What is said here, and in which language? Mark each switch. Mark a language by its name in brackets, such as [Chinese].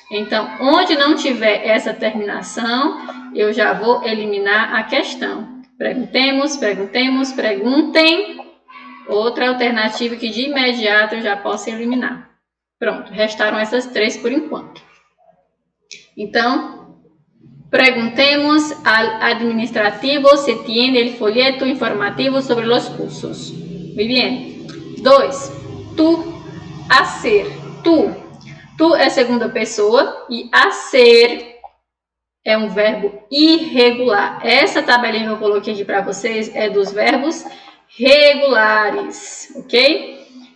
[Portuguese] Então, onde não tiver essa terminação, eu já vou eliminar a questão. Perguntemos, perguntemos, perguntem. Outra alternativa que de imediato eu já posso eliminar. Pronto, restaram essas três por enquanto. Então, [Spanish] Preguntemos al administrativo si tiene el folleto informativo sobre los cursos. Muy bien. 2. Tu, hacer. [Portuguese] Tu é segunda pessoa e hacer é um verbo irregular. Essa tabelinha que eu coloquei aqui para vocês é dos verbos regulares, ok?